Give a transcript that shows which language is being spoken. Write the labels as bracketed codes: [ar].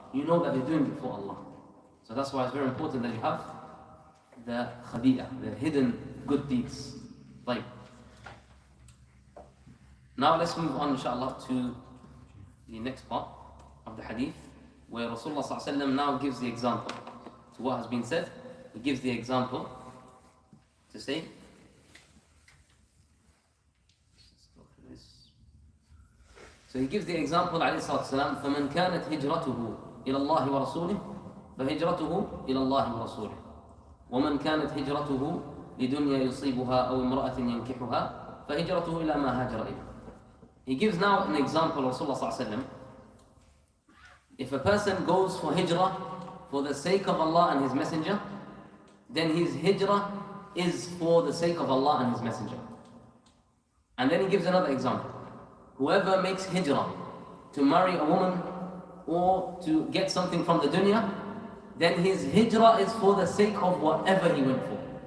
[en] you know that they're doing it for Allah. So that's why it's very important that you have the khadi'ah, the hidden good deeds. Like, now let's move on, inshallah, to the next part of the hadith, where Rasulullah ﷺ now gives the example to what has been said. He gives the example to say, so he gives the example, [ar] alayhi salatu wasalam, فَمَنْ كَانَتْ هِجْرَتُهُ إِلَى اللَّهِ وَرَسُولِهِ فَهِجْرَتُهُ إِلَى اللَّهِ وَرَسُولِهِ وَمَنْ كَانَتْ هِجْرَتُهُ لِدُنْيَا يُصِيبُهَا أَوْ امْرَأَةٍ يَنْكِحُهَا فَهِجْرَتُهُ إِلَى مَا هَاجَرَ إِلَيْهِ. [en] He gives now an example, Rasulullah sallallahu alaihi wasallam. If a person goes for hijrah for the sake of Allah and His Messenger, then his hijrah is for the sake of Allah and His Messenger. And then he gives another example. Whoever makes hijrah to marry a woman or to get something from the dunya, then his hijrah is for the sake of whatever he went for.